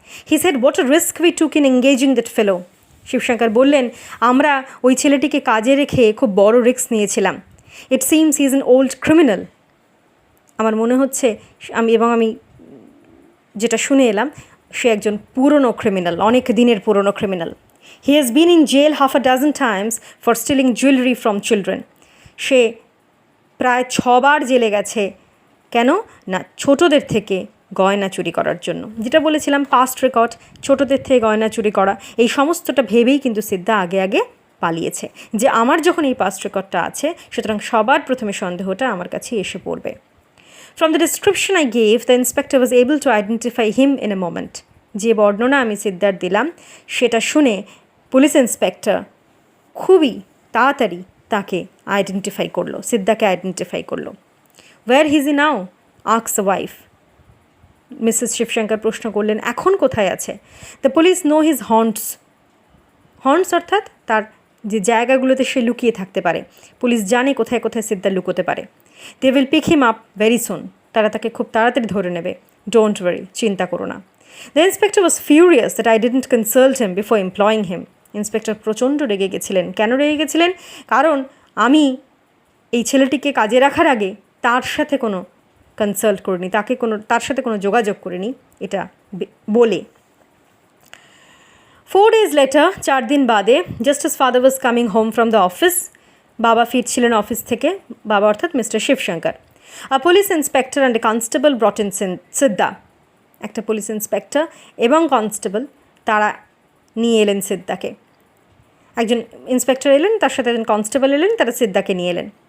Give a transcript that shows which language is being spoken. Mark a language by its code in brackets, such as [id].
[en] He said, what a risk we took in engaging that fellow. [bn] শিবশঙ্কর বললেন, আমরা ওই ছেলেটিকে কাজে রেখে খুব বড় রিস্ক নিয়েছিলাম। [en] It seems he is an old criminal. [bn] আমার মনে হচ্ছে, আমি যেটা শুনে এলাম, সে একজন পুরনো ক্রিমিনাল, অনেক দিনের পুরনো criminal. [en] He has been in jail half a dozen times for stealing jewelry from children. [bn] সে প্রায় 6 বার জেলে গেছে। কেন না? ছোটদের থেকে গয়না চুরি করার জন্য। যেটা বলেছিলাম, পাস্ট রেকর্ড, ছোটদের থেকে গয়না চুরি করা, এই সমস্তটা ভেবেই কিন্তু সিদ্ধা আগে আগে পালিয়েছে, যে আমার যখন এই পাস্ট রেকর্ডটা আছে, সুতরাং সবার প্রথমে সন্দেহটা আমার কাছে এসে পড়বে। [en] From the description I gave, the inspector was able to identify him in a moment. [bn] যে বর্ণনা আমি সিদ্ধার দিলাম, সেটা শুনে পুলিশ ইন্সপেক্টর খুবই তাড়াতাড়ি তাকে আইডেন্টিফাই করলো, সিদ্ধাকে আইডেন্টিফাই করলো। [en] Where is he now? Asks the wife. [bn] Mrs Shibshankar প্রশ্ন করলেন, এখন কোথায় আছে? [en] the police know his haunts [bn] অর্থাৎ তার যে জায়গাগুলোতে সে লুকিয়ে থাকতে পারে। পুলিশ জানে কোথায় কোথায় সিদ্ধা লুকোতে পারে। [en] They will pick him up very soon. [bn] তারা তাকে খুব তাড়াতাড়ি ধরে নেবে। [en] don't worry, [bn] চিন্তা করো না। [en] The inspector was furious that I didn't consult him before employing him. [bn] Inspector প্রচণ্ড রেগে গেছিলেন। কেন রেগে গেছিলেন? কারণ আমি এই ছেলেটিকে কাজে রাখার আগে তার সাথে কোনো কনসাল্ট করিনি, তার সাথে কোনো যোগাযোগ করিনি, এটা বলে। [en] 4 days later, [bn] 4 দিন বাদে, [en] just as father was coming home from the office, [bn] বাবা ফিরছিলেন অফিস থেকে, বাবা অর্থাৎ mister Shibshankar. [en] A police inspector and a constable brought in Siddha. [bn] একটা পুলিশ ইন্সপেক্টর এবং কনস্টেবল তারা নিয়ে এলেন সিদ্ধাকে। একজন ইন্সপেক্টর এলেন, তার সাথে একজন কনস্টেবল এলেন, তারা সিদ্ধাকে নিয়ে এলেন।